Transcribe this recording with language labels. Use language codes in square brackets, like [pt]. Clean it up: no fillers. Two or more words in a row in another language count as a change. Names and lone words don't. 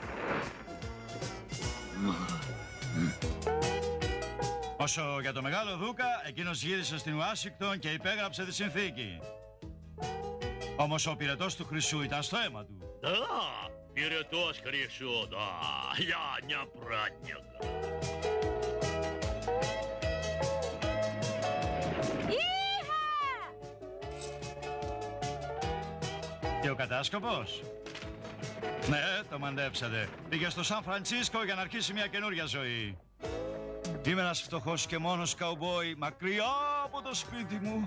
[el] Όσο για το Μεγάλο Δούκα, εκείνος γύρισε στην Ουάσιγκτον και υπέγραψε τη συνθήκη. Όμως ο πυρετός του χρυσού ήταν στο αίμα του. Да, πυρετός χρυσού, [ru] да, я не праздник. [el] Και ο κατάσκοπος? Ναι, το μαντέψατε. Πήγε στο Σαν Φραντσίσκο για να αρχίσει μια καινούρια ζωή. Είμαι ένας φτωχός και μόνος καουμπόι, μακριά από το σπίτι μου.